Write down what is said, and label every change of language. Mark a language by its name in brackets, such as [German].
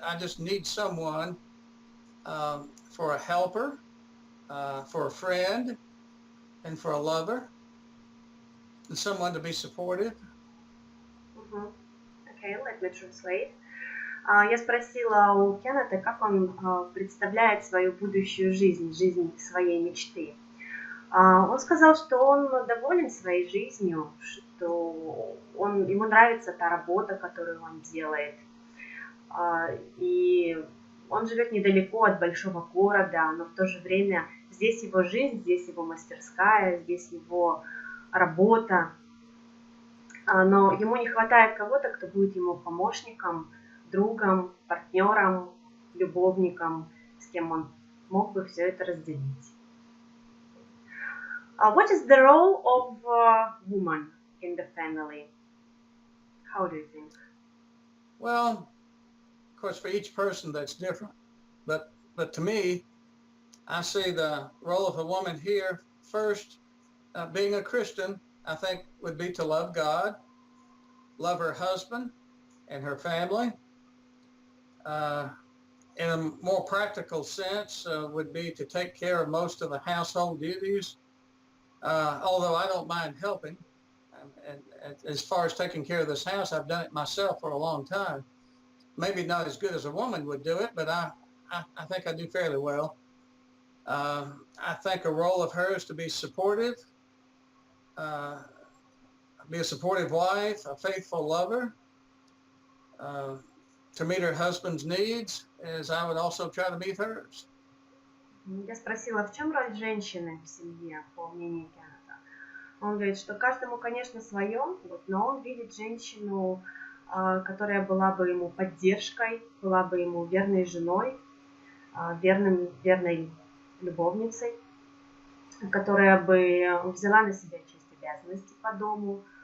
[English] I just need someone for a helper, for a friend, and for a lover, and someone to be supportive. Okay, let me translate. [Russian] Я спросила у Кеннета, как он представляет свою будущую жизнь, жизнь своей мечты. Он сказал, что он доволен своей жизнью, что ему нравится та работа, которую он делает. И он живет недалеко от большого города, но в то же время здесь его жизнь, здесь его мастерская, здесь его работа. Но ему не хватает кого-то, кто будет ему помощником, другом, партнером, любовником, с кем он мог бы все это разделить. [English] What is the role of a woman in the family? How do you think? Well, of course, for each person that's different. But to me, I see the role of a woman here first, being a Christian, I think would be to love God, love her husband and her family. In a more practical sense, would be to take care of most of the household duties, although I don't mind helping. And as far as taking care of this house, I've done it myself for a long time. Maybe not as good as a woman would do it, but I think I do fairly well. I think a role of hers to be supportive, be a supportive wife, a faithful lover, to meet her husband's needs, as I would also try to meet hers. [Russian] Я спросила, в чем роль женщины в семье, по мнению Кеннета. Он говорит, что каждому, конечно, свое, но он видит женщину, которая была бы ему поддержкой, была бы ему верной женой, верной любовницей, которая бы взяла на себя часть обязанностей по дому.